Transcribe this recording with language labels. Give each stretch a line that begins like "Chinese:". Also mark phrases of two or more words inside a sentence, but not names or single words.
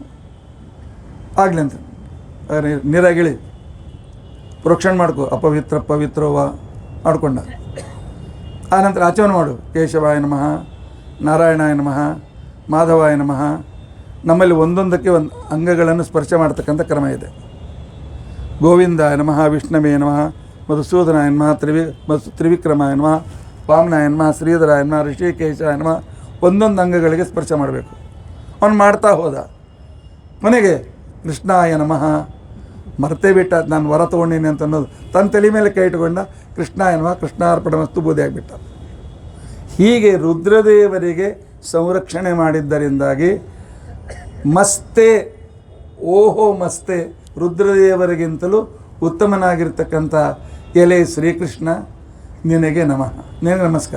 Kannada: ಆಗಲಿ ಅಂತ ನೀರಾಗಿಳಿ ಪ್ರೋಕ್ಷಣೆ ಮಾಡ್ಕೊ, ಅಪವಿತ್ರ ಪವಿತ್ರವ ಮಾಡ್ಕೊಂಡ. ಆನಂತರ ಆಚಮನ ಮಾಡು.
Sanskrit: ಕೇಶವಾಯ ನಮಃ, ನಾರಾಯಣಾಯ ನಮಃ, ಮಾಧವಾಯ ನಮಃ.
Kannada: ನಮ್ಮಲ್ಲಿ ಒಂದೊಂದಕ್ಕೆ ಒಂದು ಅಂಗಗಳನ್ನು ಸ್ಪರ್ಶ ಮಾಡ್ತಕ್ಕಂಥ ಕ್ರಮ ಇದೆ.
Sanskrit: ಗೋವಿಂದಾಯ ನಮಃ, ವಿಷ್ಣವೇ ನಮಃ, ಮಧುಸೂದನಾಯ ನಮಃ, ತ್ರಿವಿಕ್ರಮಾಯ ನಮಃ, ವಾಮನಾಯ ನಮಃ, ಶ್ರೀಧರಾಯ ನಮಃ, ಋಷಿಕೇಶಾಯ ನಮಃ.
Kannada: ಒಂದೊಂದು ಅಂಗಗಳಿಗೆ ಸ್ಪರ್ಶ ಮಾಡಬೇಕು. ಅವನು ಮಾಡ್ತಾ ಹೋದ. ಕೊನೆಗೆ
Sanskrit: ಕೃಷ್ಣಾಯ ನಮಃ,
Kannada: ಮರ್ತೇ ಬಿಟ್ಟ, ನಾನು ವರ ತೊಗೊಂಡೀನಿ ಅಂತ ಅನ್ನೋದು ತನ್ನ ತಲೆ ಮೇಲೆ ಕೈ ಇಟ್ಕೊಂಡ.
Sanskrit: ಕೃಷ್ಣಾಯ ನಮಃ, ಕೃಷ್ಣಾರ್ಪಣಮಸ್ತು
Kannada: ಬೂದಿ ಆಗಿಬಿಟ್ಟ. ಹೀಗೆ ರುದ್ರದೇವರಿಗೆ ಸಂರಕ್ಷಣೆ ಮಾಡಿದ್ದರಿಂದಾಗಿ ಮಸ್ತೆ, ಓಹೋ ಮಸ್ತೆ, ರುದ್ರದೇವರಿಗಿಂತಲೂ ಉತ್ತಮನಾಗಿರ್ತಕ್ಕಂಥ ಎಲೆ ಶ್ರೀಕೃಷ್ಣ, ನಿನಗೆ ನಮಃ, ನಿನಗೆ ನಮಸ್ಕಾರ.